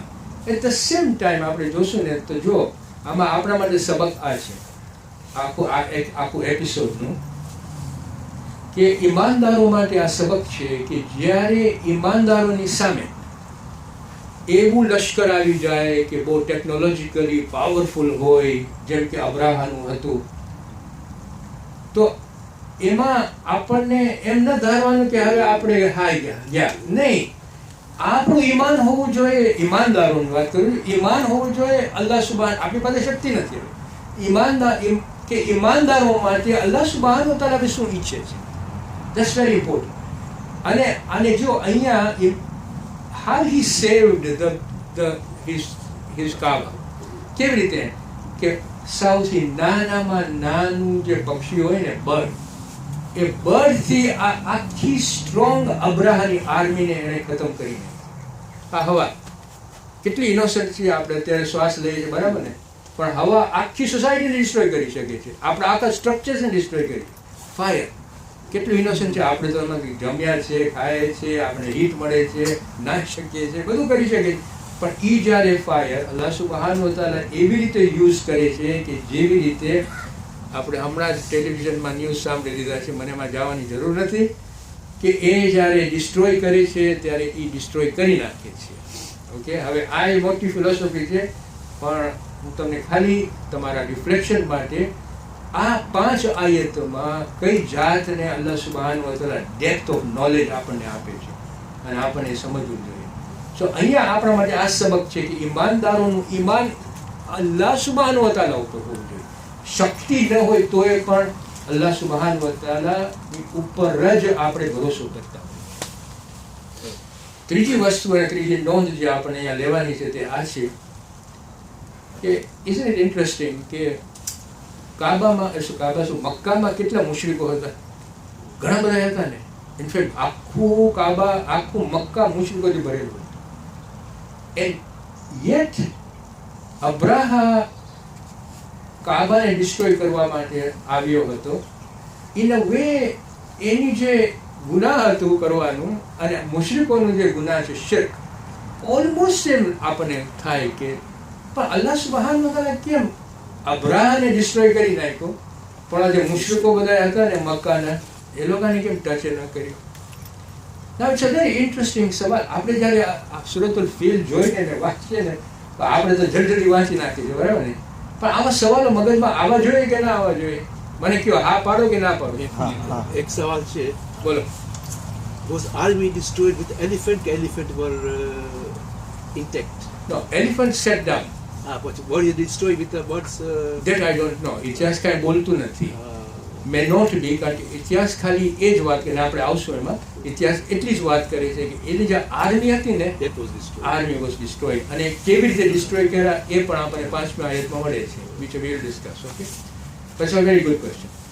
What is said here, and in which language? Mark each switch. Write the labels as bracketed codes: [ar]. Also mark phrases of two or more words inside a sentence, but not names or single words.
[en] at the same time [gu] આપણે જોશું ને તો જો આમાં આપણા માટે સબક આ છે આખું એપિસોડનું, કે ઈમાનદારો માટે આ સબક છે કે જ્યારે ઈમાનદારોની સામે એવું લશ્કર આવી જાય કે બહુ [en] technologically powerful [gu] હોય, જેમ કે અબ્રાહાનું હતું, તો એમાં આપણને એમ ન ધારવાનું કે હવે આપણે હાઈ ગયા નહીં. આપણું ઈમાન હોવું જોઈએ, ઈમાનદારોની વાત કરું, ઈમાન હોવું જોઈએ [ar] الله سبحان. [gu] આપણી પાસે શક્તિ નથી ઈમાનદારો માટે [ar] الله سبحانه وتعالى [gu] શું ઈચ્છે છે. [en] That's very important. [gu] અને જો અહીંયા [en] how he saved his Kaaba. [gu] કેવી રીતે કે સૌથી નાનામાં નાનું જે પક્ષી હોય ને, બર્ડ, એ બર્ડથી આખી સ્ટ્રોંગ અબ્રાહાની આર્મીને એણે ખતમ કરી નાખી. આ હવા કેટલી ઇનોસન્ટ છે, આપણે અત્યારે શ્વાસ લઈએ છીએ બરાબર ને, પણ હવા આખી સોસાયટીને ડિસ્ટ્રોય કરી શકે છે, આપણા આખા સ્ટ્રક્ચર્સને ડિસ્ટ્રોય કરી. ફાયર કેટલું ઇનોસન્ટ છે, આપણે તો એમાં જમ્યા છે, ખાય છે, આપણે હીટ મળે છે, નાખી શકીએ છીએ, બધું કરી શકીએ, પણ એ જ્યારે ફાયર [ar] الله سبحانه وتعالى [gu] એવી રીતે યુઝ કરે છે કે જેવી રીતે આપણે હમણાં જ ટેલિવિઝનમાં ન્યૂઝ સાંભળી લીધા છે, મને એમાં જવાની જરૂર નથી, કે એ જ્યારે ડિસ્ટ્રોય કરે છે ત્યારે એ ડિસ્ટ્રોય કરી નાખે છે. ઓકે, હવે આ એ મોટી ફિલોસોફી છે, પણ હું તમને ખાલી તમારા રિફ્લેક્શન માટે આ 5 આયતોમાં કઈ જાતને [ar] الله سبحانه وتعالى [en] depth of knowledge [gu] આપણને આપે છે અને આપણને સમજવું જોઈએ. સો અહીંયા આપણા માટે આ સબક છે કે ઈમાનદારોનું ઈમાન [ar] الله سبحانه وتعالى [gu] ઉપર હોવું જોઈએ. શક્તિ ન હોય તોય પણ [ar] الله سبحانه وتعالى [gu] ઉપર જ આપણે ભરોસો કરતા હોય. ત્રીજી વસ્તુ અને ત્રીજી નોંધ જે આપણે અહીંયા લેવાની છે તે આ છે કે [en] is it interesting [gu] કે મક્કામાં કેટલા મુશરિકો હતા? ઘણા બધા હતા ને. ઇનફેક્ટ આખું મક્કા મુશરિકોથી ભરેલું હતું. [en] and yet [gu] અબ્રાહા કાબાને ડિસ્ટ્રોય કરવા માટે આવ્યો હતો. [en] in a way [gu] એની જે ગુનાહ હતું કરવાનું અને મુશરિકોનું જે ગુનાહ છે શિર્ક, [en] almost same [gu] આપણને થાય કે પણ [ar] الله سبحانه وتعالى [gu] કેમ અબ્રાહાને ડિસ્ટ્રોય કરી નાખ્યો, પણ આ જે મુશરિકો બધા હતા ને મક્કાના, એ લોકોને કેમ ટચ ન કર્યો? [en] Now it's a very interesting સવાલ. [gu] આપણે જ્યારે સૂરતુલ ફીલ જોઈને ને વાંચીએ ને તો આપણે તો જલ્દી વાંચી નાખીએ છીએ બરાબર ને, પણ આવા સવાલો મગજમાં આવવા જોઈએ કે ના આવવા જોઈએ? મને કયો, હા પાડો કે ના પાડો? એક સવાલ છે, બોલો. [en] was army destroyed with elephant? Elephant were intact. No, elephant sat down. But were you destroyed with the birds? That I don't know. [gu] ઇતિહાસ કાંઈ બોલતું નથી. [en] may not be, [gu] કારણ કે ઇતિહાસ ખાલી એ જ વાત કરે, આપણે આવશું એમાં, ઇતિહાસ એટલી જ વાત કરે છે કે એની જે આર્મી હતી ને, [en] army was destroyed. [gu] અને કેવી રીતે ડિસ્ટ્રોય કર્યા એ પણ આપણને 5મી આયતમાં મળે છે, [en] which we will discuss. Okay, that's a very good question.